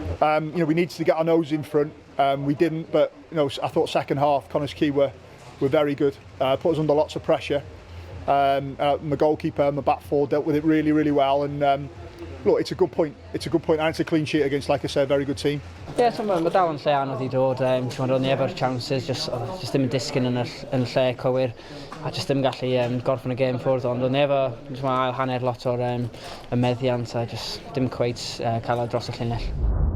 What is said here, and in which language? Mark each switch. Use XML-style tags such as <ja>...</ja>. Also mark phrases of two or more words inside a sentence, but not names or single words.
<en>You know, we needed to get our nose in front. We didn't, but you know, I thought second half, Quay were very good. Put us under lots of pressure. My goalkeeper and the back four dealt with it really, really well. And look, it's a good point. It's a good point, and it's a clean sheet against, like I said, a very good team. Yeah, so</en> <cy>mae dal yn lle anodd i dod. Ti'n meddwl, ni efo'r chances, just ddim yn disgyn yn y lle cywir. A just ddim gallu gorffen y gêm ffwrdd, ond o'n efo ail hanner lot o'r meddiant a just dim cweit cael dros y llinell.</cy>